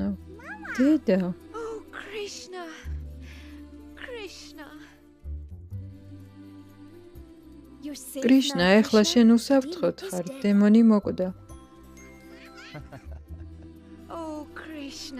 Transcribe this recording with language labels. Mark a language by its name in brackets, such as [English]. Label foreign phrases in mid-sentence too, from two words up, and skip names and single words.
[Georgian] დედა, [English] Oh, Krishna. Krishna. You're safe. [Georgian] კრიშნა, [English] now, [Georgian] ეხლა [English] Krishna. [Georgian] შენ უსაფრთხოდ ხარ, დემონი მოკვდა. [English] Oh, Krishna.